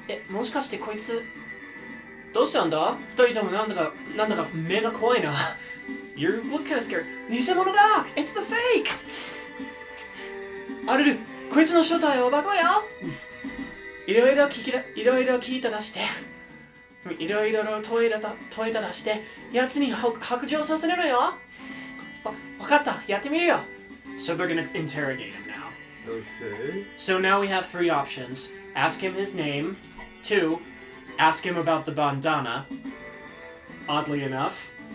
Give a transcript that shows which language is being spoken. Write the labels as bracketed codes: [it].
[ja] もしかしてこいつ、どうしたんだ二人ともなんだか目が怖いな。 [en] You look kind of scared. [ja] 偽物だ [en] It's the fake! [ja] ルル、こいつの正体はバカよ。いろいろ聞いた出して、いろいろ問いた出して、奴に白状させるのよ。わかった、やってみるよ。 [en] So they're gonna interrogate him now. Okay. So now we have 3 options. Ask him his name. 2, ask him about the bandana. Oddly enough.